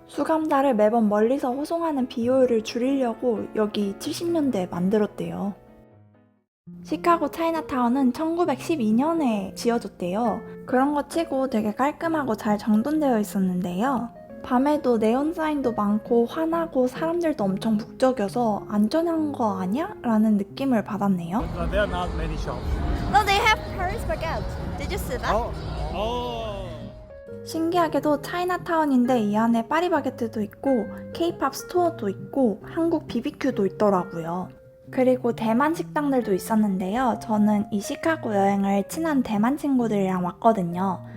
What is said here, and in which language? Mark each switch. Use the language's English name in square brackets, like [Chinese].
[Korean] 수감자를 매번 멀리서 호송하는 비효율을 줄이려고 여기 70년대에 만들었대요. 시카고 차이나타운은 1912년에 지어졌대요. 그런 거 치고 되게 깔끔하고 잘 정돈되어 있었는데요. 밤에도 네온 사인도 많고 환하고 사람들도 엄청 북적여서 안전한 거 아니야? 라는 느낌을 받았네요. [English] There are not many shops. No, they have Paris baguette. Did you see that? Oh. [Korean] 신기하게도 차이나타운인데 이 안에 파리바게뜨도 있고 케이팝 스토어도 있고 한국 BBQ도 있더라고요. 그리고 대만 식당들도 있었는데요. 저는 이 시카고 여행을 친한 대만 친구들이랑 왔거든요.